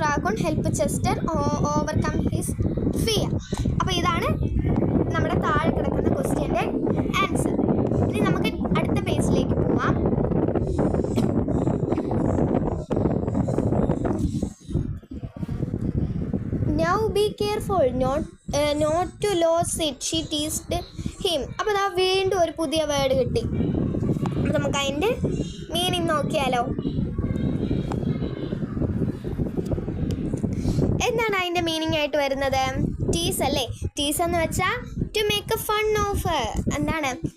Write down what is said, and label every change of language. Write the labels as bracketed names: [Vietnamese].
[English] Raccoon helped Chester overcome his fear. [Malayalam] അപ്പോൾ ഇതാണ് നമ്മുടെ താഴെ കിടക്കുന്ന ക്വസ്റ്റ്യൻ്റെ ആൻസർ. ഇനി നമുക്ക് അടുത്ത പേജിലേക്ക് പോവാം. [English] Now be careful not to lose it, she teased him. [Malayalam] അപ്പോൾ ദാ വീണ്ടും ഒരു പുതിയ വേർഡ് കിട്ടി. അപ്പോൾ നമുക്ക് അതിൻ്റെ മീനിങ് നോക്കിയാലോ. എന്താണ് അതിൻ്റെ മീനിങ് ആയിട്ട് വരുന്നത്? ടീസ് അല്ലേ. ടീസ് എന്ന് വെച്ചാൽ [English] To make a fun of. [Malayalam] എന്താണ്